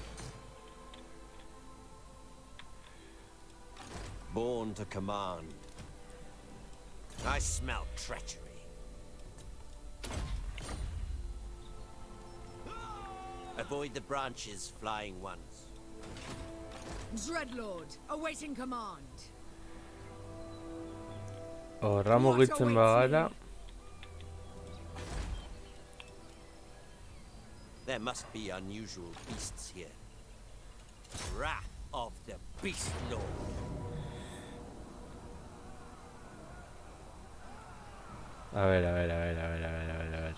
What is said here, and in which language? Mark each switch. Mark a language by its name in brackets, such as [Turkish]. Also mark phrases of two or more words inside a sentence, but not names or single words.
[English] Born to command. I smell treachery. Avoid the branches, flying ones. Dreadlord, awaiting command. [Basque] Horra mugitzen bagara. [English] There must be unusual beasts here. Wrath of the Beast Lord. [Spanish] A ver.